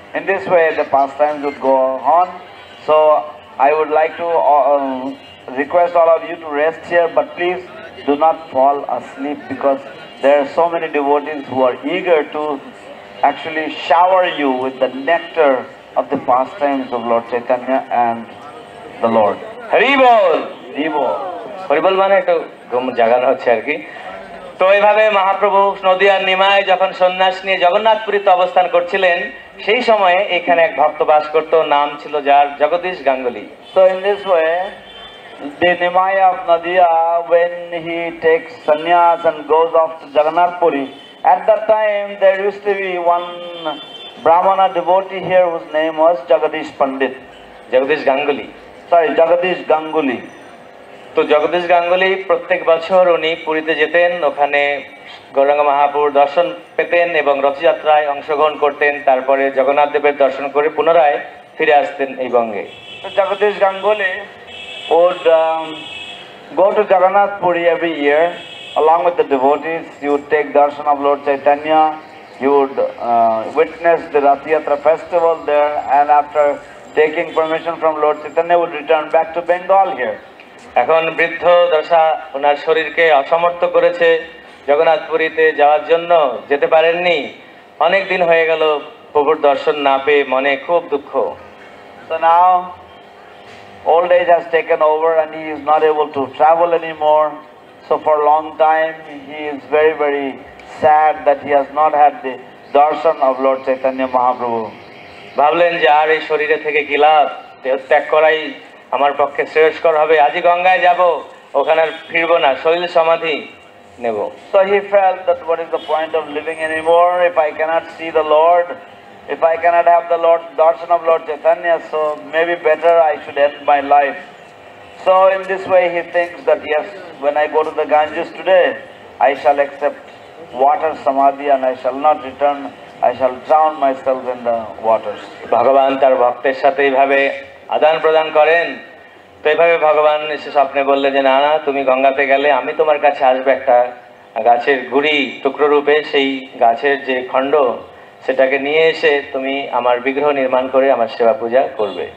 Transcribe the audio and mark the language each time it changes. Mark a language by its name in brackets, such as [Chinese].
[English] In this way the pastimes would go on. So I would like to request all of you to rest here, but please do not fall asleep, because there are so many devotees who are eager to actually shower you with the nectar of the pastimes of Lord Chaitanya and the Lord. [Bangla] Hari বল। হরি বল মানে একটু ঘুম জাগানো হচ্ছে আর কি। তো এইভাবে মহাপ্রভু নদিয়ার নিমায় যখন সন্ন্যাস নিয়ে জগন্নাথপুরীতে অবস্থান করছিলেন, সেই সময়ে এখানে এক ভক্ত বাস করত, নাম ছিল যার Jagadish Ganguly. [English] So in this way, the Nimai of Nadia, when he takes sannyas and goes off to Jagannath Puri, at that time there used to be one Brahmana devotee here whose name was Jagadish Pandit. [Bangla] Jagadish Ganguly, [English] Jagadish Ganguly. [Bangla] তো জগদীশ গাঙ্গুলি প্রত্যেক বছর উনি পুরীতে যেতেন, ওখানে গৌরাঙ্গ মহাপ্রভুর দর্শন পেতেন এবং রথযাত্রায় অংশগ্রহণ করতেন, তারপরে জগন্নাথ দেবের দর্শন করে পুনরায় ফিরে আসতেন এই বঙ্গে। [English] So Jagadish Ganguly would go to Jagannath Puri every year along with the devotees. He would take darshan of Lord Chaitanya, he would witness the Rath Yatra festival there, and after taking permission from Lord Chaitanya would return back to Bengal here. [Bangla] এখন বৃদ্ধ দশা ওনার শরীরকে অসমর্থ করেছে, জগন্নাথপুরীতে যাওয়ার জন্য যেতে পারেননি, অনেক দিন হয়ে গেল প্রভুর দর্শন না পেয়ে মনে খুব দুঃখ। [English] So now old age has taken over and he is not able to travel anymore. So for a long time he is very, very sad that he has not had the darshan of Lord Chaitanya Mahaprabhu. [Bangla] ভাবলেন যে আর এই শরীরে থেকে কি লাভ, দেহ ত্যাগ করাই আমার পক্ষে শ্রেয়স্কর হবে, আজই গঙ্গায় যাব, ওখানে আর ফিরবো না, শরীর সমাধি নেব। [English] So he felt that what is the point of living anymore if I cannot see the Lord, if I cannot have the Lord darshan of Lord Chaitanya, so maybe better I should end my life. So in this way he thinks that yes, when I go to the Ganges today, I shall accept water samadhi and I shall not return. I shall drown myself in the waters. [Bangla] ভগবান তার ভক্তের সাথে এইভাবে আদান প্রদান করেন। তো এইভাবে ভগবান এসে স্বপ্নে বললেন যে না না, তুমি গঙ্গাতে গেলে আমি তোমার কাছে আসবে একটা গাছের গুড়ি টুকরো রূপে, সেই গাছের যে খণ্ড সেটাকে নিয়ে এসে তুমি আমার বিগ্রহ নির্মাণ করে আমার সেবা পূজা করবে।